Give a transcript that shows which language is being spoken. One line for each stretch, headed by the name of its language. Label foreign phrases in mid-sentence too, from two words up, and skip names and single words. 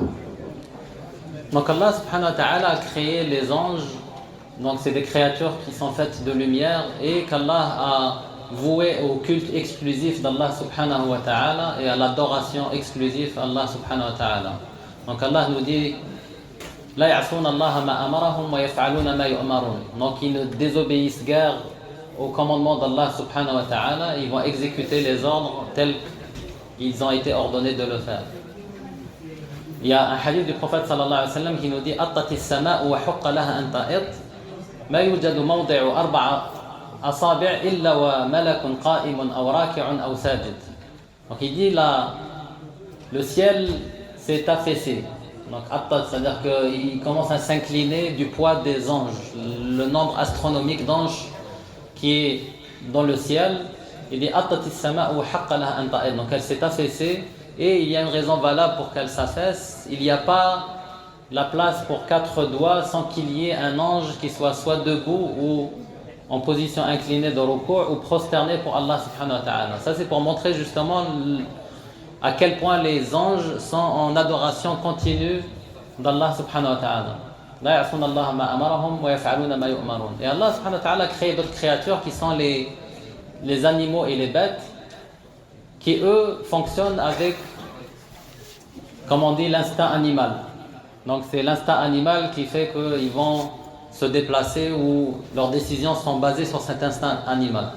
French: Donc Allah
Arabic: سبحانه وتعالى
French: a créé les anges, donc c'est des créatures qui sont faites de lumière et qu'Allah a voué au culte exclusif d'Allah
Arabic: سبحانه وتعالى
French: et à l'adoration exclusive d'Allah subhanahu wa ta'ala.
Arabic: Donc Allah
French: nous dit
Arabic: لا يعصون الله ما أمرهم ويفعلون ما يؤمرون.
French: Donc ils ne désobéissent guère au commandement d'Allah
Arabic: سبحانه وتعالى,
French: ils vont exécuter les ordres tels qu'ils ont été ordonnés de le faire. Il y a un hadith du prophète
Arabic: صلى الله عليه وسلم
French: qui nous dit
Arabic: أطت السماء وحق لها أن تئط ما يوجد موضع أربعة أصابع إلا وملك قائم أو راكع أو ساجد.
French: Donc il dit le ciel s'est affaissé. Donc attat, c'est-à-dire qu'il commence à s'incliner du poids des anges, le nombre astronomique d'anges qui est dans le ciel. Il dit
Arabic: أطت السماء وحق لها أن تئط.
French: Donc elle s'est affaissée et il y a une raison valable pour qu'elle s'affaisse. Il n'y a pas la place pour 4 doigts sans qu'il y ait un ange qui soit debout ou en position inclinée de ruku' ou prosterné pour Allah
Arabic: سبحانه وتعالى.
French: Ça c'est pour montrer justement à quel point les anges sont en adoration continue d'Allah
Arabic: سبحانه وتعالى. لا يعصون الله ما أمرهم ويفعلون ما يؤمرون.
French: Et Allah
Arabic: سبحانه وتعالى
French: a créé d'autres créatures qui sont les animaux et les bêtes qui eux fonctionnent avec, comme on dit, l'instinct animal. Donc c'est l'instinct animal qui fait qu'ils vont se déplacer ou leurs décisions sont basées sur cet instinct animal.